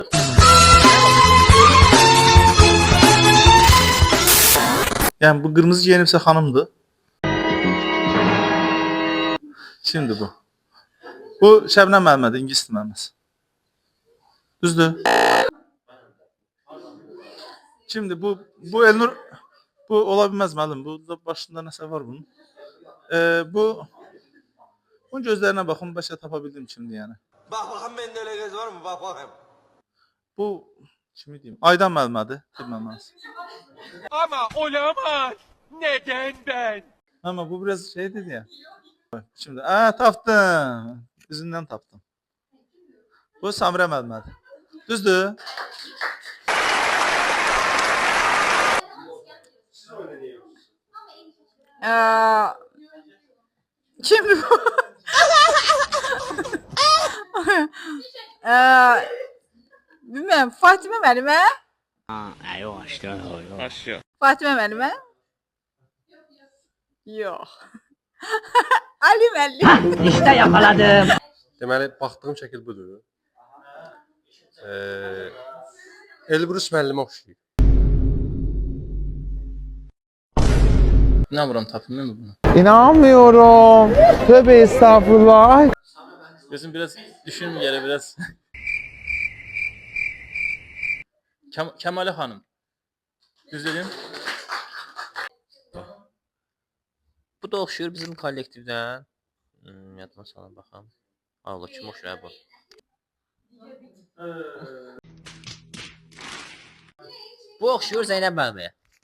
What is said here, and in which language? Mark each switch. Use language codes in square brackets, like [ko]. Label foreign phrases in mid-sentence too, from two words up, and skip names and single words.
[az] Yani bu kırmızı giyinibsə xanımdır. [tr] Şimdi bu. [az] Bu Şəbnəm müəllimədir, ingilis dili müəlliməsi. Düzdür? Şimdi bu Elnur bu ola bilməz müəllim. Bu da başında nəsə var bunun. Bunun gözlərinə baxın, bəlkə tapa bildim kimdir yəni. [tr] Bak bakın bende öyle göz var mı? Bak bakayım. [az] Bu kimi deyim? Aydan müəllimədir, dil müəlliməsi. [tr] Ama olamaz. Neden ben? Ama bu biraz şey dedi ya. Şimdi tapdım. [az] Üzündən tapdım. Bu Samirə müəllimədir. Düzdür? [tr] Şimdi bu. Bilmem, Fatime müəllime. Aşağı. Fatime müəllime. Yok. [az] Ali müəllim. [tr] İşte yakaladım. [az] Deməli, baxdığım şəkil budur. Elbrus müəllimə oxşayır. [tr] Ne vuram tapayım mı bunu? İnanmıyorum. Tövbe estağfurullah. Gözüm biraz düşün yere biraz. Kemale Hanım. [az] Düz dedim. Bu da oxşuyur bizim kollektivdən. Yadıma salın baxam. Allah kim oxşuyur bu? Bu oxşuyur Zeynəb müəlliməyə.